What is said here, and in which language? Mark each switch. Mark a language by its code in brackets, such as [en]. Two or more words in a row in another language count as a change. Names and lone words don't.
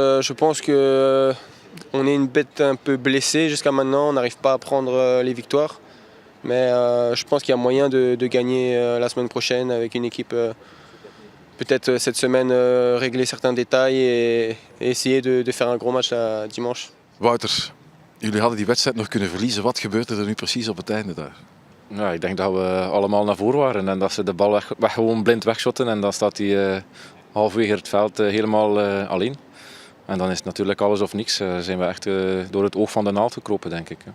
[fr] Je pense que on est une bête un peu blessée jusqu'à maintenant, on n'arrive pas à prendre les victoires. Mais je pense qu'il y a moyen de gagner la semaine prochaine avec une équipe, peut-être cette semaine régler certains détails et essayer de faire un gros match dimanche. [nl] Wouter, jullie hadden die wedstrijd nog kunnen verliezen. Wat gebeurt er nu precies op het einde daar? Ja, ik denk dat we allemaal naar voren waren en dat ze de bal gewoon blind wegschotten en dan staat hij halverwege het veld helemaal alleen. En dan is het natuurlijk alles of niks. Zijn we echt door het oog van de naald gekropen, denk ik.